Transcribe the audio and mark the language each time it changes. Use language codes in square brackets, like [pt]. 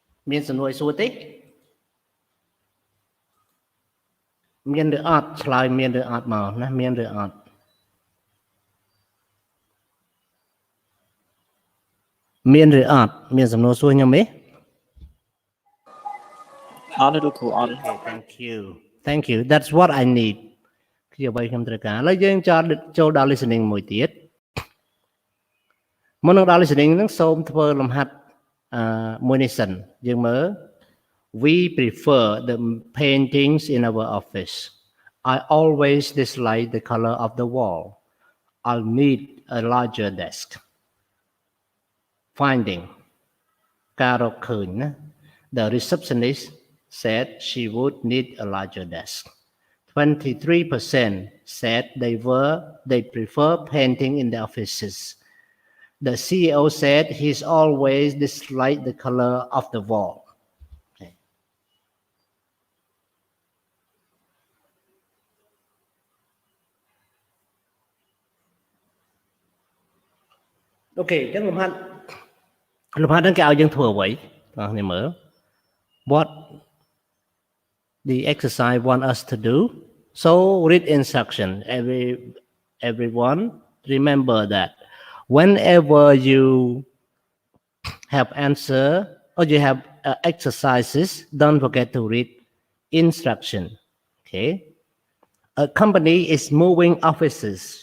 [km] មានសំណួរឲ្យសួរទេមានឬអត់ឆ្លើយមានឬអត់មកណាមានឬអត់មានឬអត់មានសំណួរសួរខ្ញុំទេ អត់ទេលោកគ្រូអត់ [en] Thank you that's what I need [km] គឺអ្វីខ្ញុំត្រូវការឥឡូវយើងចូលដល់ listening មួយទៀត មុននឹងដល់ listening ហ្នឹងសូមធ្វើលំហាត់មួយនេះសិនយើងមើល [en] we prefer the paintings in our office I always dislike the color of the wall I'll need a larger desk finding [km] ការរកឃើញណា [en] the receptionist said she would need a larger desk 23% said they prefer painting in the offices The CEO said he's always disliked the color of the wall. Okay. [km] Okay, ចឹងលំហាត់ហ្នឹងគេឲ្យយើងធ្វើអ្វីបងប្អូនមើល [en] What the exercise want us to do? So read instruction. Everyone remember that whenever you have answer or you have exercises, don't forget to read instruction. Okay. A company is moving offices.